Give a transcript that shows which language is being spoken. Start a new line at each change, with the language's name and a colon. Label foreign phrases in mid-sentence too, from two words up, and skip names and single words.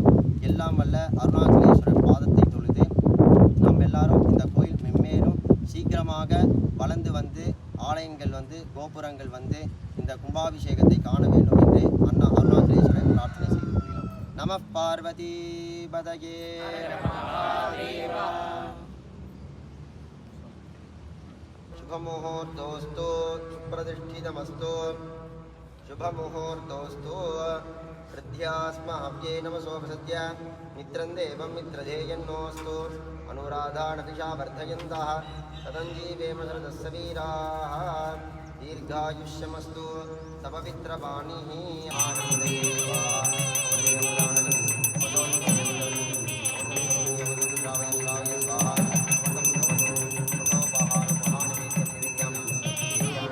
Tamil: எல்லாம் வல்ல அருணாச்சலேஸ்வரர் பாதத்தை தொழுது நம்ம எல்லாரும் இந்த கோயில் மென்மேலும் சீக்கிரமாக வளர்ந்து வந்து ஆலயங்கள் வந்து கோபுரங்கள் வந்து இந்த கும்பாபிஷேகத்தை காண வேண்டும் என்று அருணாச்சலேஸ்வரர் பிரார்த்தனை செய்து கொள்கிறோம்.
Sanskrit: नम पार्वती पतये. शुभमुहूर्तोऽस्तु सुप्रतिष्ठितमस्तु शुभमुहूर्तोऽस्तु हृद्यास्महव्ये नमसोपसद्य मित्रं देवं मित्रधेयन्नोऽस्तु अनुराधानतिशा वर्धयन्तः तदञ्जीवेम शरदस्य वीराः दीर्घायुष्यमस्तु तपवित्रवाणिः आनन्दे स्वाहा